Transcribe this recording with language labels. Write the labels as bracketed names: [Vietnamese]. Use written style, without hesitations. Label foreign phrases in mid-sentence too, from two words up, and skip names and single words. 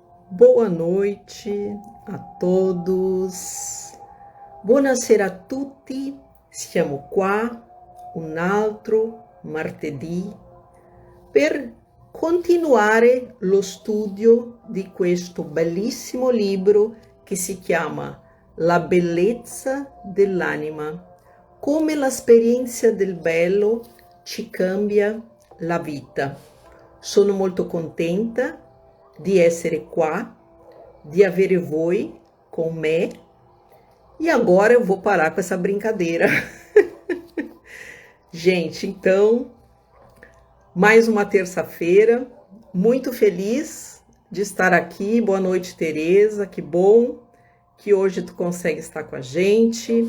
[Portuguese] Boa noite a todos. [Italian] Buonasera a tutti. Siamo qua un altro martedì per continuare lo studio di questo bellissimo libro che si chiama La bellezza dell'anima, come l'esperienza del bello ci cambia la vita. Sono molto contenta di essere qua, di avere voi com me. [Portuguese] E agora eu vou parar com essa brincadeira. Gente, então, mais uma terça-feira, muito feliz de estar aqui. Boa noite, Tereza, que bom que hoje tu consegue estar com a gente.